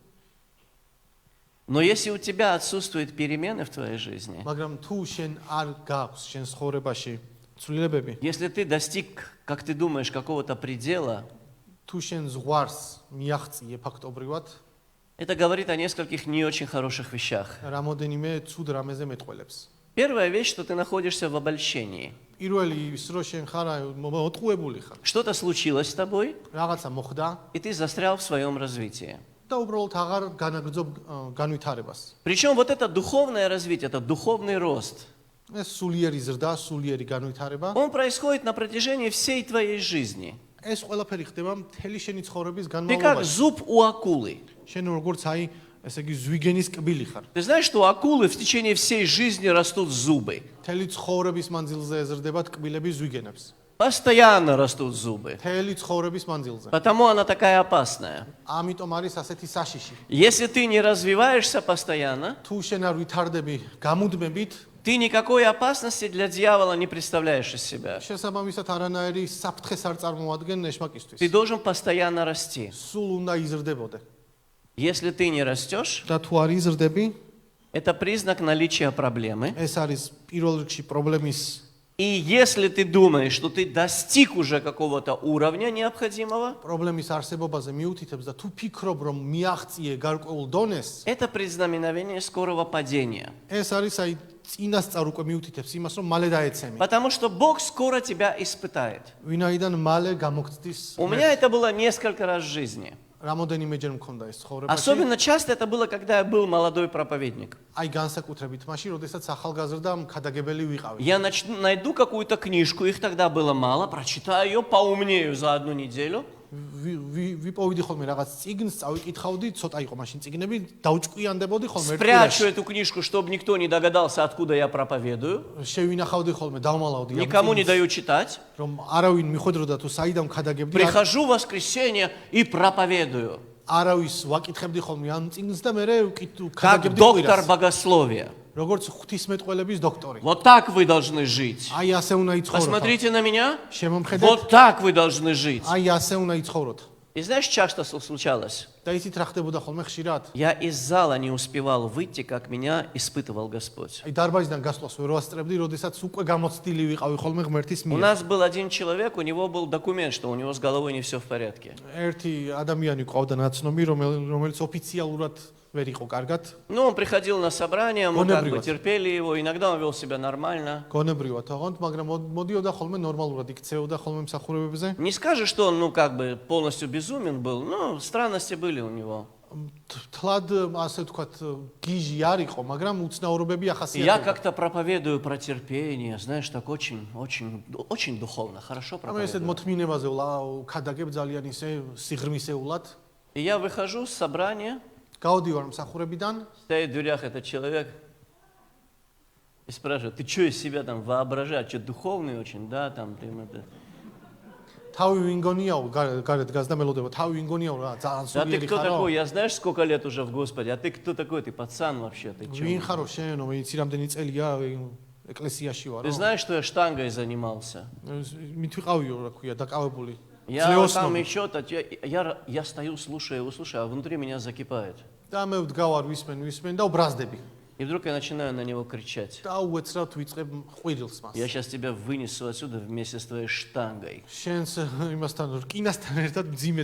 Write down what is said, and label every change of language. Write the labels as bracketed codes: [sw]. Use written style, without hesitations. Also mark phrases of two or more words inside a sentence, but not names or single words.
[ru] Но если у тебя отсутствуют перемены в твоей жизни, [ka] მაგრამ თუ შენ არ გაქვს შენ ცხოვრებაში ცვლილებები, [ru] если ты достиг, как ты думаешь, какого-то предела, [ka] თუ შენ ზღვარს მიაღწიე ფაქტობრივად, [ru] это говорит о нескольких не очень хороших вещах. [ka] რამოდენიმე ცუდ რამეზე მეტყველებს. [ru] Первая вещь, что ты находишься в обольщении. [ka] პირველი ის რომ შენ ხარ მოტყუებული ხარ. [ru] Что-то случилось с тобой, [ka] რაღაცა მოხდა [ru] и ты застрял в своем развитии. [ka] და უბრალოდ აღარ განაგრძობ განვითარებას. [ru] Причем вот это духовное развитие, это духовный рост, [ka] ეს სულიერი ზრდა, სულიერი განვითარება, [ru] он происходит на протяжении всей твоей жизни. [ka] ეს ყველაფერი ხდება მთელი შენი ცხოვრების [ru] Ты как [ka] განმავლობაში. [ru] зуб у акулы. [ka] შენ როგორც აი, ესე იგი ზვიგენის კბილი ხარ. [ru] Ты знаешь, что у акулы в течение всей жизни растут зубы? [ka] მთელი ცხოვრების მანძილზე ეზრდება კბილები ზვიგენებს. [ru] Постоянно растут зубы. [ka] მთელი ცხოვრების მანძილზე. [ru] Потому она такая опасная. [ka] ამიტომ არის ასეთი საშიში. [ru] Если ты не развиваешься постоянно, [ka] თუ შენ არ ვითარდები გამუდმებით, [ru] ты никакой опасности для дьявола не представляешь из себя. [ka] შესაბამისად არანაირი საფრთხეს არ წარმოადგენს ეშმაკისთვის. [ru] Ты должен постоянно расти. [ka] სულ უნდა იზრდებოდე. [ru] Если ты не растешь, [ka] და თუ არ იზრდები, [ru] это признак наличия проблемы. [ka] ეს არის პირველ რიგში პრობლემის. [ru] И если ты думаешь, что ты достиг уже какого-то уровня необходимого, [ka] პრობლემის არსებობაზე მიუთითებს და თუ ფიქრობ რომ მიაღწიე გარკვეულ დონეს, [ru] это предзнаменование скорого падения. [ka] ეს არის აი წინასწარ უკვე მიუთითებს იმას რომ მალე დაეცემი. [ru] Потому что Бог скоро тебя испытает. [ka] ვინაიდან მალე გამოგწდის. [ru] У меня это было несколько раз в жизни. [ka] რამოდენიმეჯერ მქონდა ეს ცხოვრებაში. [ru] Особенно часто это было, когда я был молодой проповедник. [ka] აი განსაკუთრებით მაშინ, როდესაც ახალგაზრდა მქადაგებელი ვიყავი. [ru] Я найду какую-то книжку, их тогда было мало, прочитаю ее, поумнею за одну неделю. [ka] ვიპოვიდი ხოლმე რაღაც წიგნს, წავიკითხავდი, ცოტა იყო მაშინ წიგნები, დაუჭკვიანდებოდი ხოლმე [ru] Спрячу эту книжку, чтобы никто не догадался, откуда я проповедую. [ka] შევინახავდი ხოლმე, დავმალავდი ამ [ru] Никому не даю читать. [ka] რომ არავინ მიხვედროდა თუ საიდან მქადაგებდი. [ru] Прихожу в воскресенье и проповедую. [ka] არავის ვაკითხებდი ხოლმე ამ წიგნს და მე [ru] Как [ka] ვქადაგებდი [ru] доктор [ka] კვირას. [ru] богословия. [ka] როგორც ღვთისმეტყველების დოქტორი. [ru] Вот так вы должны жить. [ka] აი ასე უნდა იცხოვროთ. [ru] Посмотрите на меня. [ka] შემომხედეთ. [ru] Вот так вы должны жить. [ka] აი ასე უნდა იცხოვროთ. [ru] И знаешь, часто случалось? [ka] და იცით რა ხდებოდა ხოლმე ხშირად? [ru] Я из зала не успевал выйти, как меня испытывал Господь. [ka] აი დარბაზიდან გასვლას ვერ ვასწრებდი, როდესაც უკვე გამოცდილი ვიყავი ხოლმე ღმერთის [ru] У [ka] მიერ. [ru] нас был один человек, у него был документ, что у него с головой не все в порядке. [ka] ერთი ადამიანი ყავდა ნაცნობი, რომელიც ოფიციალურად ვერ იყო კარგად. [ru] Ну, он приходил на собрание, мы как бы [ka] Гонебриват. [ru] терпели его, иногда он вел себя нормально. [ka] გონებრივად თაღონთ, მაგრამ მოდიოდა ხოლმე ნორმალურად იქცეოდა ხოლმე მსახურებებზე. [ru] Не скажешь, что он, ну, как бы полностью безумен был, но странности были у него. [ka] თლად ასე ვთქვათ, გიჟი არ იყო, მაგრამ უცნაურობები [ru] Я [ka] ახასიათებდა. [ru] как-то проповедую про терпение, знаешь, так очень духовно, хорошо [ka] ამ ესეთ [ru] проповедую. [ka] მოთმინებაზე ვქადაგებ ძალიან ისე სიღრმისეულად. [ru] И я выхожу с собрания, [ka] გავდივარ მსახურებიდან, [ru] стоит в дверях этот человек и спрашивает: ты что из себя там воображаешь, что духовный очень, да, там ты это... [ka] თავი ვინგონიაო, გარეთ დგას და мелоდება, თავი ვინგონიაო რა, ძალიან [ru] А ты [ka] სულიერი [ru] кто [ka] ხარო. [ru] такой? Я знаешь, сколько лет уже в Господе, а ты кто такой? Ты пацан вообще, ты чё? [ka] ვინ ხარო შენ, იცი რამდენი წელია ეკლესიაში ვარო? [ru] Ты знаешь, что я штангой занимался? [ka] მithვიყავიო, რა ქვია, დაკავებული. [ru] Я там [ka] ძლეოსნობი. [ru] еще, я стою, слушаю, а внутри меня закипает. [ka] და მე ვდგავარ ვისმენ და ვბრაზდები. [ru] И вдруг я начинаю на него кричать: [ka] და უეცრად ვიწყებ ყვირილს მას. [ru] я сейчас тебя вынесу отсюда вместе с твоей штангой. [ka] შენს იმასთან რკინასთან ერთად მძიმე